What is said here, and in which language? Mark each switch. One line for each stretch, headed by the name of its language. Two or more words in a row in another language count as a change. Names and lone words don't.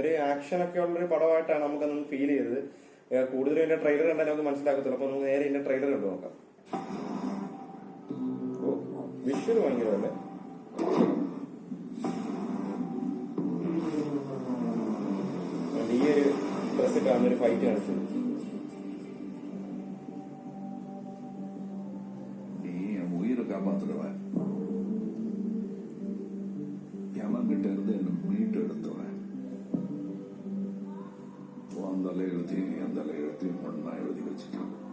Malayalam: ഒരു ആക്ഷൻ ഒക്കെ ഉള്ളൊരു പടമായിട്ടാണ് നമുക്കന്ന് ഫീൽ ചെയ്തത്. കൂടുതലും ഇതിന്റെ ട്രെയിലർ കണ്ടാൽ നമുക്ക് മനസ്സിലാക്കത്തുള്ളൂ. അപ്പൊ നമുക്ക് നേരെ ഇതിന്റെ ട്രെയിലർ കണ്ടു നോക്കാം. വിഷ്വൽ ഭയങ്കരമല്ലേ. ഈ ഒരു ഡ്രസ് കാണുന്ന ഒരു ഫൈറ്റ് കാണിച്ചത്.
Tamil: காப்பாத்துடுவேன். எவன்கிட்ட இருந்து என்ன மீட்டு எடுத்துவேன். அந்த எழுத்தையும் எந்த எழுத்தையும் ஒன்னா எழுதி வச்சுட்டான்.